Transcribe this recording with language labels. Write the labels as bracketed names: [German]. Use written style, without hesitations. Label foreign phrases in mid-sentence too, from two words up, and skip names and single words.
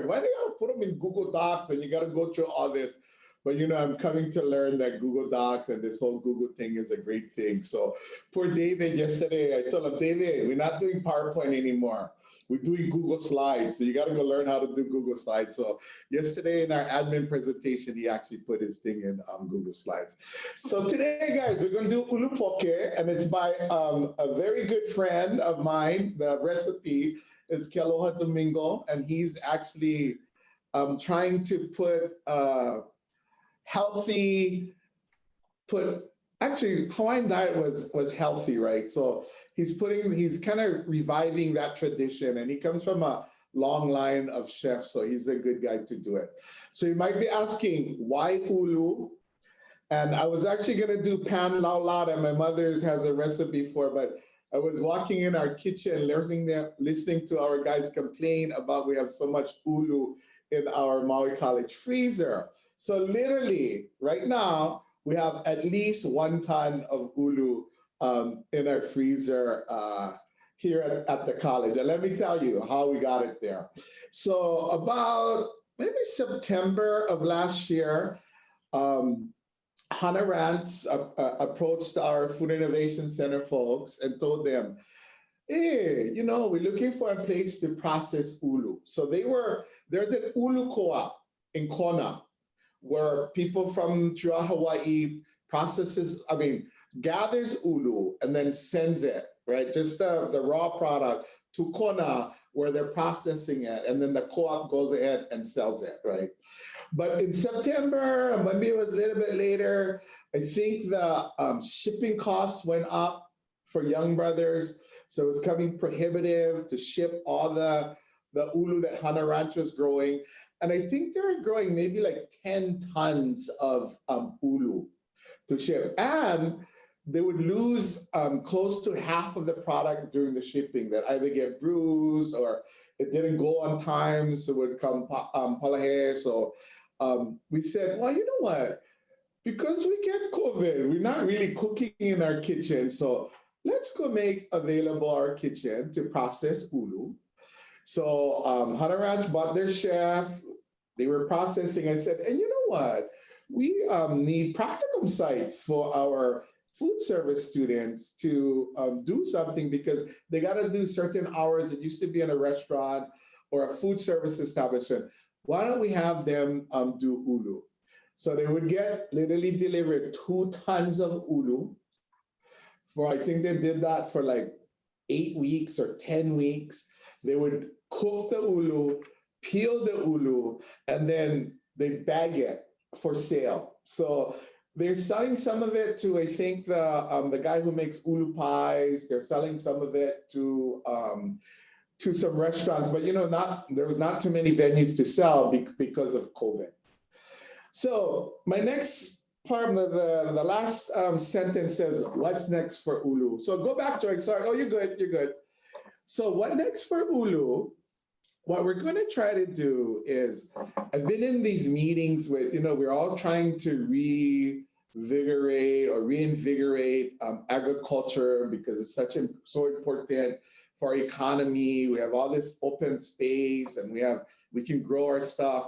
[English] Why do you got to put them in Google Docs and you got to go through all this? But you know, I'm coming to learn that Google Docs and this whole Google thing is a great thing. So for David yesterday, I told him, David, we're not doing PowerPoint anymore. We're doing Google Slides. So you got to go learn how to do Google Slides. So yesterday in our admin presentation, he actually put his thing in Google Slides. So today, guys, we're going to do ʻulu poke, and it's by a very good friend of mine. The recipe is Kealoha Domingo, and he's actually trying to put healthy, actually Hawaiian diet was healthy, right? So he's kind of reviving that tradition, and he comes from a long line of chefs, so he's a good guy to do it. So you might be asking, why ʻulu? And I was actually gonna do pan laulada, my mother has a recipe for, but I was walking in our kitchen, listening to our guys complain about we have so much ʻulu in our Maui College freezer. So literally, right now, we have at least 1 ton of ʻulu in our freezer here at the college. And let me tell you how we got it there. So about maybe September of last year, Hana Ranch approached our Food Innovation Center folks and told them, hey, you know, we're looking for a place to process ʻulu. So there's an ʻulu co-op in Kona, where people from throughout Hawaii gathers ʻulu and then sends it, right? Just the raw product to Kona where they're processing it, and then the co-op goes ahead and sells it, right? But in September, or maybe it was a little bit later, I think the shipping costs went up for Young Brothers. So it was coming prohibitive to ship all the ʻulu that Hana Ranch was growing. And I think they were growing maybe like 10 tons of ʻulu to ship. And they would lose close to half of the product during the shipping, that either get bruised or it didn't go on time, so it would come palahe. So we said, well, you know what? Because we get COVID, we're not really cooking in our kitchen. So let's go make available our kitchen to process ʻulu. So Hana Ranch bought their chef. They were processing. I said, and you know what? We need practicum sites for our food service students to do something, because they got to do certain hours. It used to be in a restaurant or a food service establishment. Why don't we have them do ʻulu? So they would get literally delivered 2 tons of ʻulu. I think they did that for like 8 weeks or 10 weeks. They would cook the ʻulu, peel the ʻulu, and then they bag it for sale. So they're selling some of it to, I think, the guy who makes ʻulu pies. They're selling some of it to some restaurants, but you know, there was not too many venues to sell because of COVID. So my next part, the last sentence says, what's next for ʻulu? So go back, Joy. Sorry. Oh, you're good. You're good. So what next for ʻulu? What we're going to try to do is, I've been in these meetings with, you know, we're all trying to reinvigorate agriculture, because it's so important for our economy. We have all this open space, and we can grow our stuff.